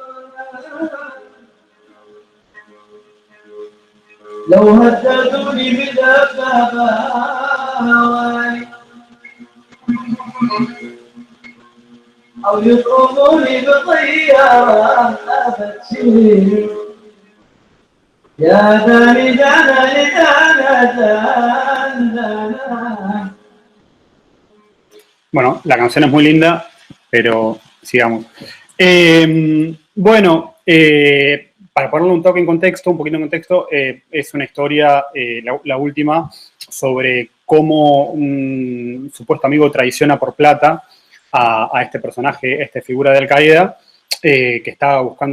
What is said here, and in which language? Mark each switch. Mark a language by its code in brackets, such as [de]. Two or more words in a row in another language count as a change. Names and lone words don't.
[ar] لو هددوني بدبابة أو يطردوني بطيارة أبشر يا داني دانا دانا. [es] Bueno, la canción es muy linda, pero sigamos. Bueno, para ponerle un toque en contexto, un poquito en contexto, es una historia, la última, sobre cómo un supuesto amigo traiciona por plata a este personaje, esta figura de Al-Qaeda, que estaba buscando